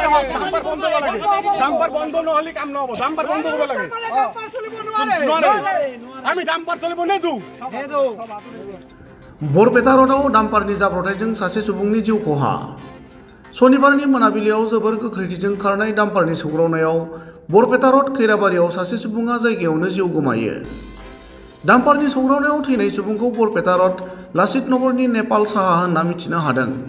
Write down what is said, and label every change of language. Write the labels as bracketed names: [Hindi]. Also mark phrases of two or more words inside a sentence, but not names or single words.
[Assamese] ডাম্পার বন্ধ হব লাগে ডাম্পার বন্ধ নহলে কাম নহব ডাম্পার বন্ধ হব লাগে আমি ডাম্পার চলিব নেদু [Bodo] बरपेटा रोडआव डाम्पारनि जाब्रबथायजों सासे सुबुंनि जिउ खहा शनिबारनि मोनाबिलियाव जोबोर गोख्रैथिजों खारनाय डाम्पारनि सौग्रावनायाव बरपेटा रोड खैराबारियाव सासे सुबुङा जायगायावनो जिउ गोमायो। डाम्पारनि सौग्रावनायाव थैनाय सुबुंखौ बरपेटा रोड लासित नगरनि नेपाल साहा होनना मिथिनो हादों।